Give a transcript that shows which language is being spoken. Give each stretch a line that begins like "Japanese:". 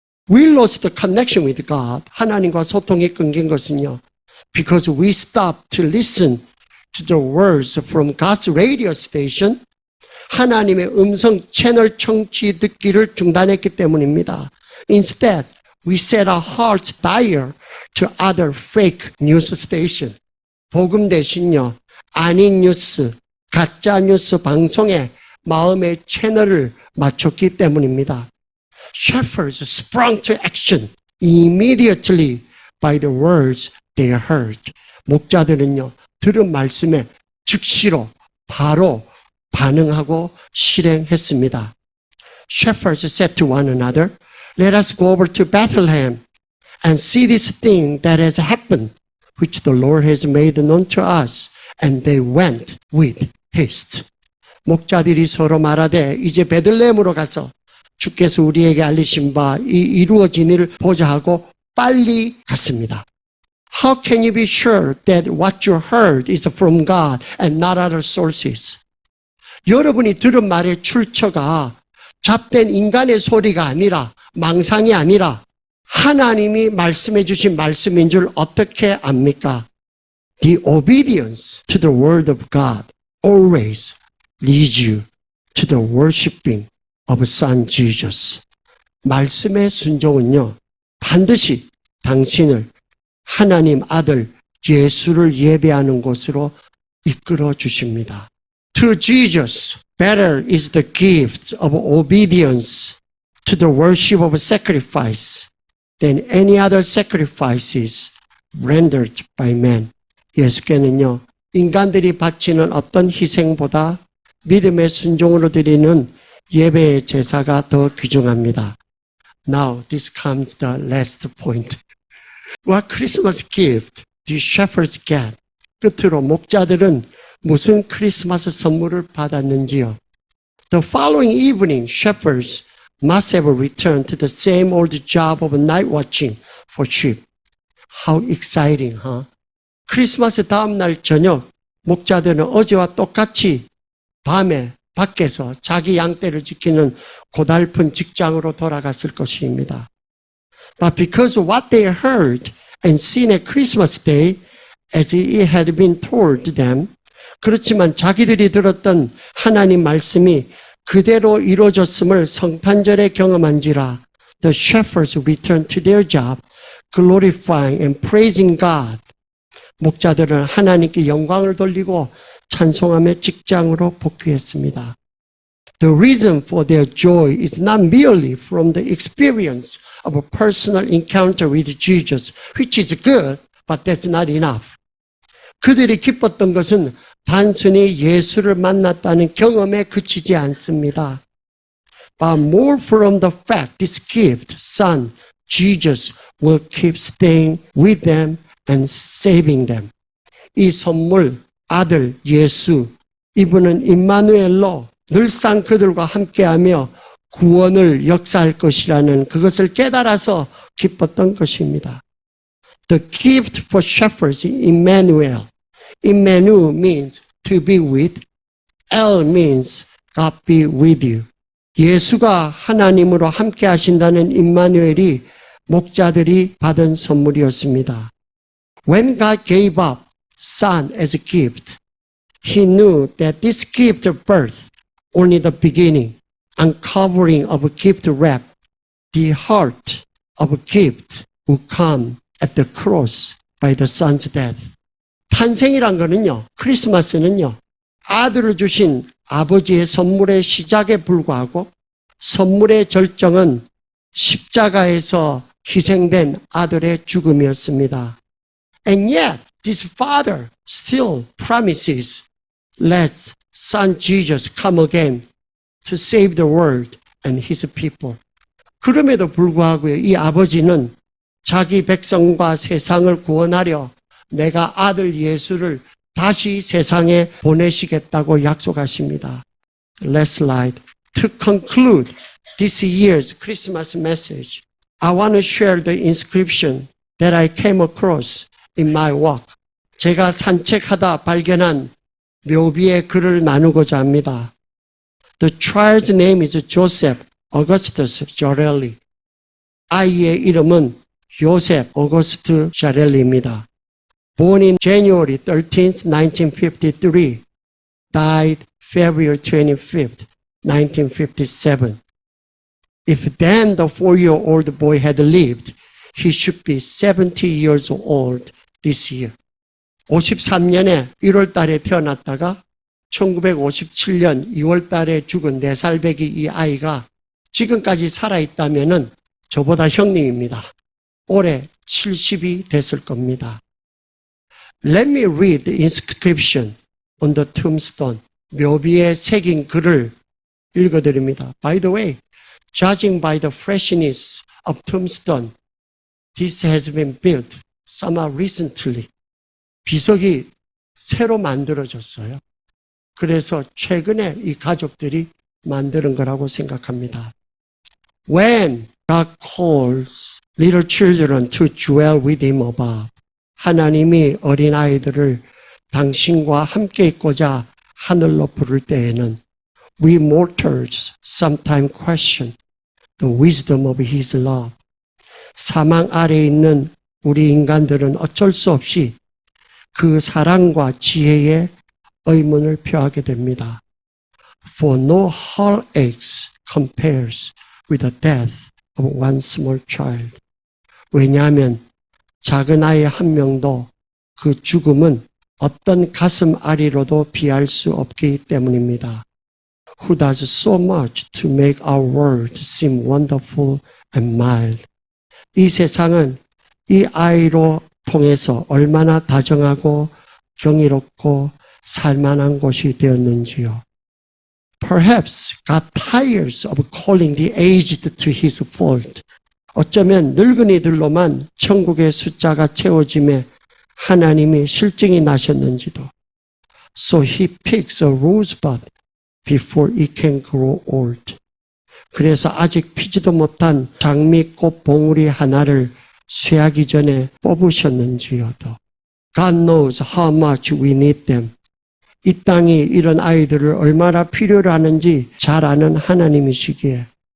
English: We lost the connection with God.
Korean: 하나님과 소통이 끊긴 것은요,
English: because we stopped to listen to the words from God's radio station.
Korean: 하나님의 음성 채널 청취 듣기를 중단했기 때문입니다.
English: Instead, we set our hearts dire to other fake news station.
Korean: 복음 대신요, 아닌 뉴스, 가짜 뉴스 방송에 마음의 채널을 맞췄기 때문입니다.
English: Shepherds sprung to action immediately by the words they heard.
Korean: 목자들은요, 들은 말씀에 즉시로 바로 반응하고 실행했습니다.
English: Shepherds said to one another, "Let us go over to Bethlehem and see this thing that has happened, which the Lord has made known to us." And they went with haste.
Korean: 목자들이 서로 말하되 이제 베들레헴으로 가서 주께서 우리에게 알리신 바 이 이루어진 일을 보자 하고 빨리 갔습니다.
English: How can you be sure that what you heard is from God and not other sources?
Korean: 여러분이 들은 말의 출처가 잡된 인간의 소리가 아니라, 망상이 아니라 하나님이 말씀해 주신 말씀인 줄 어떻게 압니까?
English: The obedience to the word of God always leads you to the worshiping of Son Jesus.
Korean: 말씀의 순종은요, 반드시 당신을 하나님 아들 예수를 예배하는 곳으로 이끌어 주십니다.
English: To Jesus, better is the gift of obedience to the worship of sacrifice than any other sacrifices rendered by man.
Korean: 예수께는요, 인간들이 바치는 어떤 희생보다 믿음의 순종으로 드리는 예배의 제사가 더 귀중합니다.
English: Now, this comes the last point. What Christmas gift do shepherds get?
Korean: 끝으로 목자들은 무슨 크리스마스 선물을 받았는지요?
English: The following evening, shepherds must have returned to the same old job of night watching for sheep. How exciting, huh?
Korean: 크리스마스 다음 날 저녁, 목자들은 어제와 똑같이 밤에 밖에서 자기 양떼를 지키는 고달픈 직장으로 돌아갔을 것입니다.
English: But because of what they heard and seen at Christmas Day, as it had been told them,
Korean: 그렇지만 자기들이 들었던 하나님 말씀이 그대로 이루어졌음을 성탄절에 경험한지라,
English: the shepherds returned to their job, glorifying and praising God.
Korean: 목자들은 하나님께 영광을 돌리고 찬송하며 직장으로 복귀했습니다.
English: The reason for their joy is not merely from the experience of a personal encounter with Jesus, which is good, but that's not enough.
Korean: 그들이 기뻤던 것은 단순히 예수를 만났다는 경험에 그치지 않습니다.
English: But more from the fact this gift, Son, Jesus, will keep staying with them and saving them.
Korean: 이 선물, 아들 예수, 이분은 임마누엘로 늘상 그들과 함께하며 구원을 역사할 것이라는 그것을 깨달아서 기뻤던 것입니다.
English: The gift for shepherds is Emmanuel. Emmanuel means to be with. El means God be with you.
Korean: 예수가 하나님으로 함께 하신다는 임마누엘이 목자들이 받은 선물이었습니다.
English: When God gave up Son as a gift, He knew that this gift of birth only the beginning uncovering of a gift wrap, the heart of a gift who come at the cross by the son's death.
Korean: 탄생이란 거는요, 크리스마스는요, 아들을 주신 아버지의 선물의 시작에 불과하고 선물의 절정은 십자가에서 희생된 아들의 죽음이었습니다.
English: And yet, this father still promises, let son Jesus come again to save the world and his people.
Korean: 그럼에도 불구하고요, 이 아버지는 자기 백성과 세상을 구원하려 내가 아들 예수를 다시 세상에 보내시겠다고 약속하십니다.
English: Last slide. To conclude this year's Christmas message, I want to share the inscription that I came across in my walk.
Korean: 제가 산책하다 발견한 묘비의 글을 나누고자 합니다.
English: The child's name is Joseph Augustus Jarelli.
Korean: 아이의 이름은 요셉 오거스트 자렐리입니다.
English: Born in January 13th, 1953, died February 25th, 1957. If then the 4-year-old boy had lived, he should be 70 years old this year.
Korean: 53년에 1월 달에 태어났다가 1957년 2월 달에 죽은 4살 배기 이 아이가 지금까지 살아있다면은 저보다 형님입니다. 올해 70이 됐을 겁니다.
English: Let me read the inscription on the tombstone.
Korean: 묘비에 새긴 글을 읽어드립니다.
English: By the way, judging by the freshness of tombstone, this has been built somewhat recently.
Korean: 비석이 새로 만들어졌어요. 그래서 최근에 이 가족들이 만드는 거라고 생각합니다.
English: When God calls little children to dwell with him above,
Korean: 하나님이 어린아이들을 당신과 함께 있고자 하늘로 부를 때에는
English: we mortals sometimes question the wisdom of his love.
Korean: 사망 아래에 있는 우리 인간들은 어쩔 수 없이 그 사랑과 지혜에 의문을 표하게 됩니다.
English: For no heartaches compares with the death of one small child.
Korean: 왜냐하면 작은 아이 한 명도 그 죽음은 어떤 가슴 아리로도 비할 수 없기 때문입니다.
English: Who does so much to make our world seem wonderful and mild.
Korean: 이 세상은 이 아이로 통해서 얼마나 다정하고 경이롭고 살만한 곳이 되었는지요.
English: Perhaps God tires of calling the aged to his fold.
Korean: 어쩌면 늙은이들로만 천국의 숫자가 채워짐에 하나님이 실증이 나셨는지도.
English: So he picks a rosebud before it can grow old.
Korean: 그래서 아직 피지도 못한 장미꽃 봉우리 하나를 쇠하기 전에 뽑으셨는지요도.
English: God knows how much we need them.
Korean: 이 땅이 이런 아이들을 얼마나 필요로 하는지 잘 아는 하나님이시기에.